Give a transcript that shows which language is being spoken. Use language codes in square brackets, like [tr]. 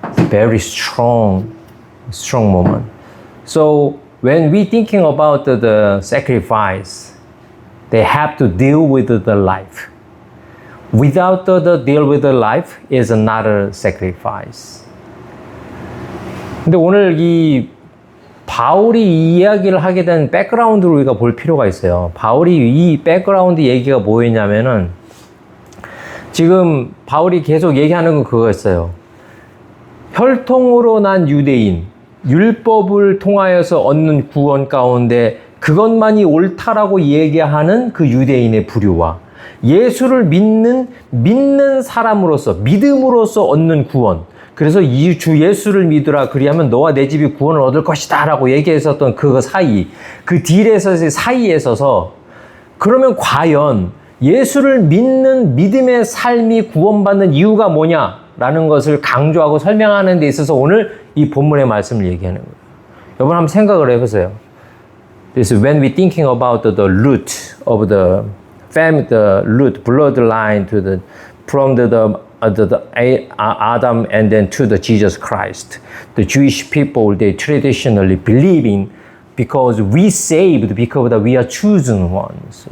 [en] Very strong moment. So when we thinking about the sacrifice, they have to deal with the life. Without the deal with the life is another sacrifice. [ko] 근데 오늘 이 바울이 이 이야기를 하게 된 백그라운드를 우리가 볼 필요가 있어요. 바울이 이 백그라운드 얘기가 뭐였냐면은 지금 바울이 계속 얘기하는 건 그거였어요. 혈통으로 난 유대인, 율법을 통하여서 얻는 구원 가운데 그것만이 옳다라고 얘기하는 그 유대인의 부류와 예수를 믿는 사람으로서, 믿음으로서 얻는 구원, 그래서 이 주 예수를 믿으라 그리하면 너와 내 집이 구원을 얻을 것이다 라고 얘기했었던 그 사이, 그 딜에서 사이에 서서 그러면 과연 예수를 믿는 믿음의 삶이 구원받는 이유가 뭐냐라는 것을 강조하고 설명하는 데 있어서 오늘 이 본문의 말씀을 얘기하는 거예요. 여러분 한번 생각을 해보세요. [en] This is when we thinking about the root of the family, the root bloodline to the from the Adam and then to the Jesus Christ. The Jewish people they traditionally believing because we saved because we are chosen ones.